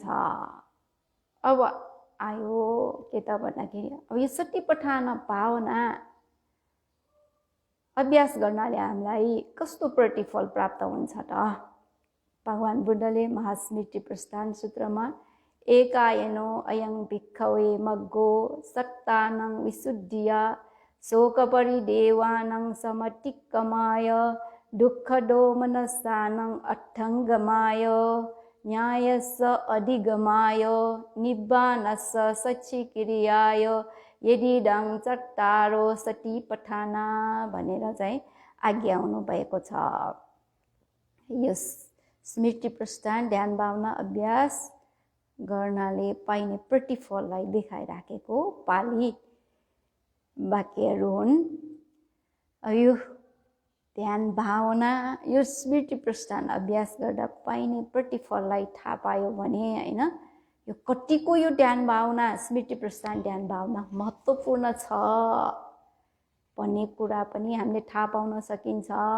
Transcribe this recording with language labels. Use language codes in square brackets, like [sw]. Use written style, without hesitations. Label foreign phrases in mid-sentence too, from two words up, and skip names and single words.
[ne] अब आयो के त भन्दाखेरि अब यो सतिपट्ठान भावना अभ्यास गर्नाले हामीलाई कस्तो प्रतिफल प्राप्त हुन्छ त? भगवान बुद्धले महास्मृति प्रस्थान सूत्रमा [pi] एकायनो अयं भिक्खवे मग्गो सत्तानं विशुद्धिया शोकपरिदेवानां समतिक्कमाय दुःखदोमनस्सानां अट्टङ्गमाय न्यायस्य अधिगमाय निब्बानस्य सच्चिक्रियाय यदिदं चट्टारो सतिपठाना [ne] भनेर चाहिँ आज्ञा हुनुभएको छ। यो स्मृति प्रस्थान ध्यान भावना अभ्यास गर्नाले पाइने प्रतिफललाई देखाइराखेको पाली वाक्यहरू हुन्। यो ध्यान भावना यो स्मृति प्रस्थान अभ्यास गर्दा पाइने प्रतिफललाई थाहा पायो भने हैन, यो कतिको यो ध्यान भावना स्मृति प्रस्थान ध्यान भावना महत्त्वपूर्ण छ भन्ने कुरा पनि हामीले थाहा पाउन सकिन्छ।